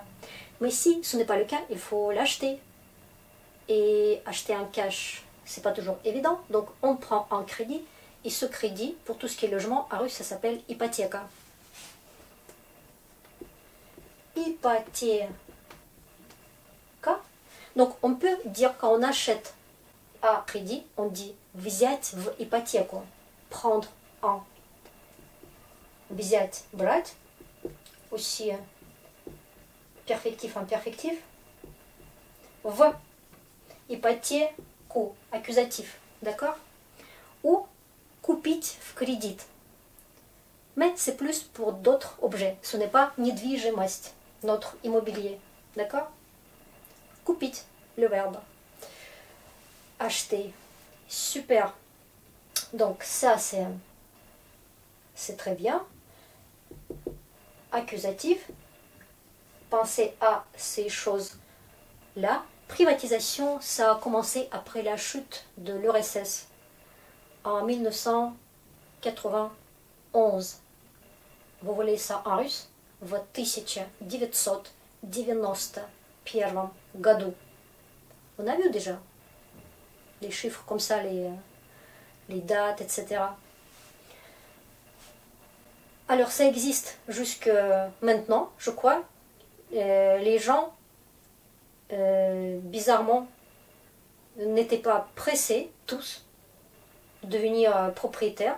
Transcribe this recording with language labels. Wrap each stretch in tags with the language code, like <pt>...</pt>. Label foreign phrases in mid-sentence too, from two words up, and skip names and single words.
<fr>Mais si ce n'est pas le cas, il faut l'acheter. Et acheter en cash, c'est pas toujours évident. Donc on prend un crédit. Et ce crédit, pour tout ce qui est logement, en russe, ça s'appelle hypothèque. Hypothèque. Donc on peut dire quand on achète à crédit, on dit</fr> <ru>взять в ипотеку.</ru> <fr>Prendre en.</fr> <ru>Взять, брать.</ru> <fr>Aussi perfectif, imperfectif.</fr> <ru>В ипотеку,</ru> <fr>accusatif, d'accord?</fr> <ru>Ou купить в кредит.</ru> <fr>Mais c'est plus pour d'autres objets. Ce n'est pas недвижимость, notre immobilier, d'accord? Купить, le verbe. Acheter. Super. Donc ça c'est très bien. Accusatif. Pensez à ces choses-là. privatisation, ça a commencé après la chute de l'URSS en 1991. Vous voulez ça en russe?</fr> <ru>В 1991 году.</ru> <fr>On a vu déjà les chiffres comme ça, les dates, etc. Alors ça existe jusque maintenant, je crois. Les gens, bizarrement, n'étaient pas pressés, tous, de devenir propriétaires.</fr>